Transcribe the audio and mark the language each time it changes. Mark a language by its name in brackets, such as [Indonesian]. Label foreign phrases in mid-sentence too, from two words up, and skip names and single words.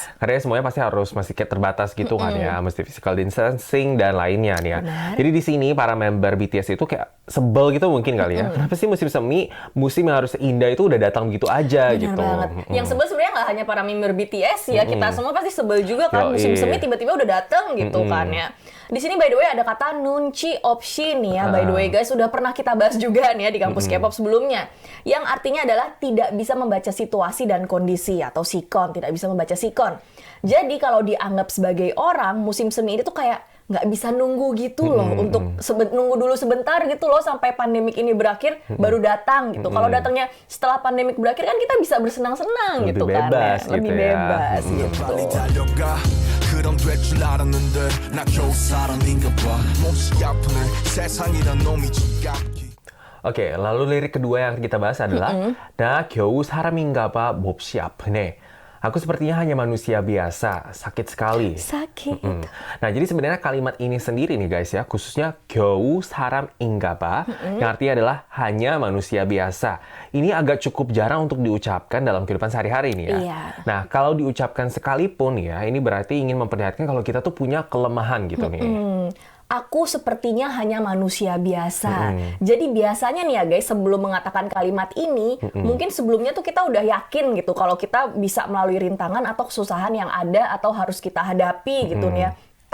[Indonesian] Karena semuanya pasti harus masih kayak terbatas gitu kan ya. Mesti [English] physical distancing [Indonesian] dan lainnya nih ya. Benar. Jadi di sini para member BTS itu kayak sebel gitu mungkin kali ya. Kenapa sih musim semi, musim yang harus indah itu udah datang begitu aja Benar gitu. banget. Yang sebel sebenarnya nggak hanya para member BTS ya, kita semua pasti sebel juga kan. Musim semi tiba-tiba udah datang gitu kan ya. Di sini [English] by the way [Indonesian] ada kata [Korean] 눈치 없이 [Indonesian] nih ya, [English] by the way guys, [Indonesian] sudah pernah kita bahas juga nih ya di kampus K-pop sebelumnya. Yang artinya adalah tidak bisa membaca situasi dan kondisi atau sikon, tidak bisa membaca sikon. Jadi kalau dianggap sebagai orang, musim semi ini tuh kayak nggak bisa nunggu gitu loh, untuk nunggu dulu sebentar gitu loh sampai pandemik ini berakhir baru datang gitu. Kalau datangnya setelah pandemik berakhir kan kita bisa bersenang-senang gitu kan ya. Lebih bebas gitu. [Korean] 그럼 될 줄 알았는데 나 겨우 사람인가 봐 몹시 아프네 세상이란 놈이 지겹게. [Indonesian] Oke, lalu lirik kedua yang kita bahas adalah [Korean] 나 겨우 사람인가 봐 몹시 아프네. [Indonesian] Aku sepertinya hanya manusia biasa, sakit sekali. Sakit. Nah, jadi sebenarnya kalimat ini sendiri nih guys ya, khususnya [Korean] 겨우 사람인가 봐, [Indonesian] yang artinya adalah hanya manusia biasa. Ini agak cukup jarang untuk diucapkan dalam kehidupan sehari-hari nih ya. Iya. Nah, kalau diucapkan sekalipun ya, ini berarti ingin memperlihatkan kalau kita tuh punya kelemahan gitu nih. Aku sepertinya hanya manusia biasa. Jadi biasanya nih ya guys, sebelum mengatakan kalimat ini, mungkin sebelumnya tuh kita udah yakin gitu kalau kita bisa melalui rintangan atau kesusahan yang ada atau harus kita hadapi gitu nih ya.